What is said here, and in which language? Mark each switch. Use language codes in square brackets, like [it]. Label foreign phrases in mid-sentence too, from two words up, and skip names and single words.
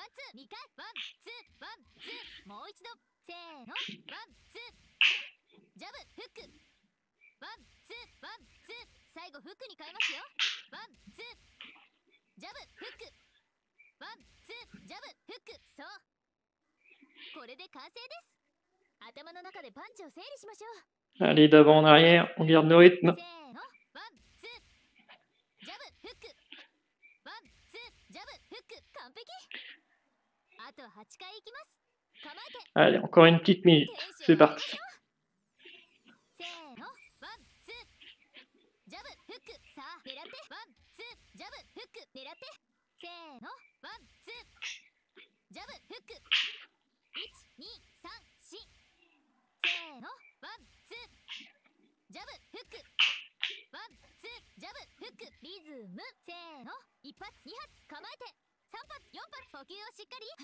[ja] ンツー2回ワンツーワンツーもう一度せーのワンツージャブフックワンツーワンツー最後フックに変えますよワンツージャブフックワンツージャブフックそうこれで完成です頭の中でパンチを整理しましょう [fr] Allez, d'avant en arrière, on garde le rythme. [ja] せーのワンツージャブフックワンツージャブフック完璧あと8回いきます構えて [fr] Allez, encore une petite minute. [ja] テン [fr] C'est [ja] ション上げまし [fr] parti. [ja] ょうせーのワンツージャブフックさあ狙ってワンツージャブフック狙ってせーのワンツージャブフック1234せーのワンツージャブフックワンツージャブフックリズムせーの1発2発構えて3発4発呼吸をしっかり